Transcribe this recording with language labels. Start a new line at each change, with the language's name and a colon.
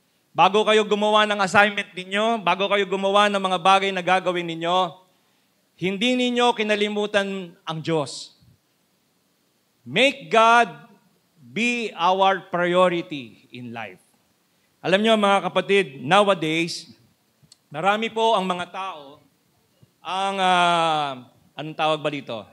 Filipino: Bago kayo gumawa ng assignment ninyo, bago kayo gumawa ng mga bagay na gagawin ninyo, hindi ninyo kinalimutan ang Diyos.
English: Make God be our priority in life.
Filipino: Alam niyo mga kapatid, nowadays, marami po ang mga tao ang, anong tawag ba dito?